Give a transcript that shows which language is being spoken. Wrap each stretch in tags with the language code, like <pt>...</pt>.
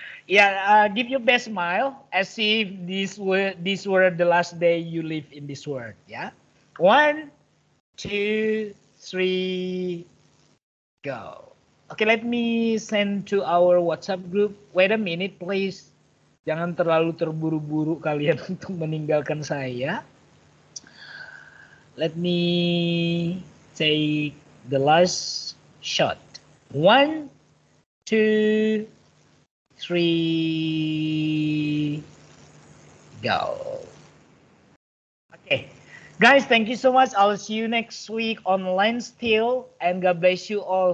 <en>Yeah, give your best smile as if these were the last day you live in this world. Yeah, 1, 2, 3, go. Okay, let me send to our WhatsApp group. Wait a minute, please.</en> <id>Jangan terlalu terburu-buru kalian untuk meninggalkan saya.</id> <en>Let me take the last shot. 1, 2, 3, go. Okay, guys, thank you so much. I'll see you next week online still, and God bless you all.</en>